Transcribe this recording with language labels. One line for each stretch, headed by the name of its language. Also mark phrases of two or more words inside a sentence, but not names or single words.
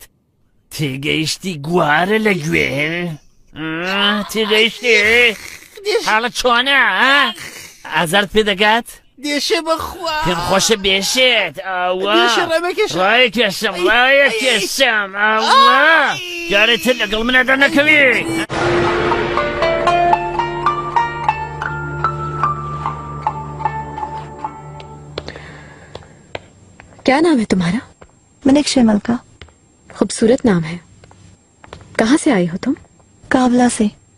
Central Kurdish: تێگەیشتی گوارە لەگوێ تێگەیشتی حاڵت چۆنە ئازارت پێ دەگات؟ دێشێ بەخوا پێم خۆشە بێشێت ڕایەکێشم ڕایەکێشم جارێتر لەگەڵ منەدا نەکەوی.
Hindi: क्या नाम है तुम्हारा? मीनाक्षी मलका. खूबसूरत नाम है. कहाँ से आई हो तुम? काबला से.